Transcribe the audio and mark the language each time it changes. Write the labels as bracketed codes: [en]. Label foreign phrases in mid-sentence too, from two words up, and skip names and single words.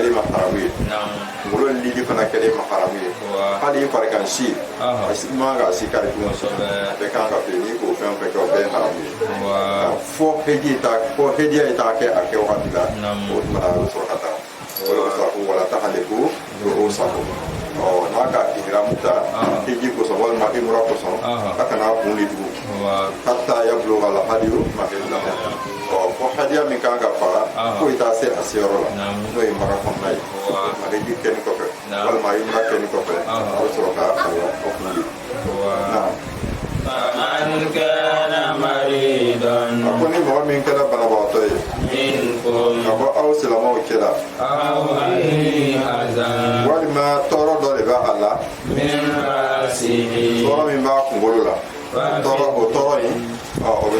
[bm] kɛlen ma haramu ye kunkolo lili fana kɛlen ma haramu ye hali i farikan si i man ka si kari dun a bɛɛ kan ka fili n'i k'o fɛn fɛn kɛ o bɛɛ ye haramu ye fɔ hediya ye t'a kɛ a kɛ wagati la o tuma na a bɛ sɔrɔ ka taa o de kosɔn ko [ar] ولا تحلقوا رؤوسكم [bm] n'a ka ihramu ta heji kosɔn walima umra kosɔn a kana kun de tugun [ar] حتى يبلغ الهدي محله [bm] fɔ hadiya min kan ka faga fo i t'a se a seyɔrɔ la n'o ye Maka kɔnɔna ye a heji kɛni kɔfɛ walima umra kɛni kɔfɛ a bɛ sɔrɔ ka o kun de a ko ni mɔgɔ min kɛra banabagatɔ ye ka bɔ aw silamɛw cɛla walima tɔɔrɔ dɔ de b'a a la tɔɔrɔ min b'a kunkolo la o tɔɔrɔ in o bɛ